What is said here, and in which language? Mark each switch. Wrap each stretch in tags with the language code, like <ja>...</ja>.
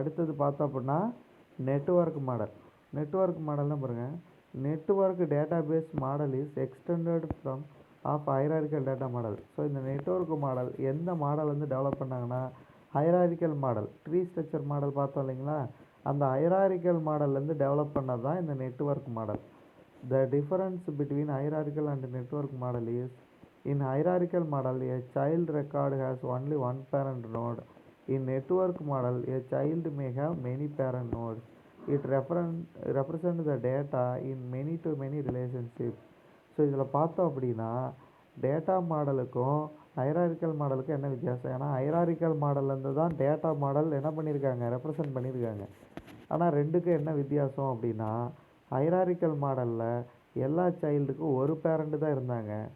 <ta>அடுத்தது பார்த்தோம் அப்படின்னா நெட்வொர்க் மாடல். நெட்வொர்க் மாடல்னால் பாருங்கள்,</ta> <en>Network database model is extended from of hierarchical data model.</en> <ta>So இந்த நெட்வொர்க் மாடல் எந்த மாடல் வந்து டெவலப் பண்ணாங்கன்னா hierarchical model, tree structure model பார்த்தோம் இல்லைங்களா. அந்த ஹைரார்கிக்கல் மாடல்லேருந்து டெவலப் பண்ணது தான் இந்த network model.</ta> <en>The difference between hierarchical and network model is, in hierarchical model a child record has only one parent node. In network model a child may have many parent nodes. It represents the data in many to many relationships.</en> <ta>So இதில் பார்த்தோம் அப்படின்னா data மாடலுக்கும் hierarchical மாடலுக்கும் என்ன வித்தியாசம். ஏன்னா hierarchical மாடல்லேருந்து தான் data model என்ன பண்ணியிருக்காங்க represent பண்ணியிருக்காங்க. ஆனால் ரெண்டுக்கும் என்ன வித்தியாசம் அப்படின்னா ஹைரார்கிக்கல் மாடலில் எல்லா சைல்டுக்கும் ஒரு பேரண்ட்டு தான் இருந்தாங்க.</ta>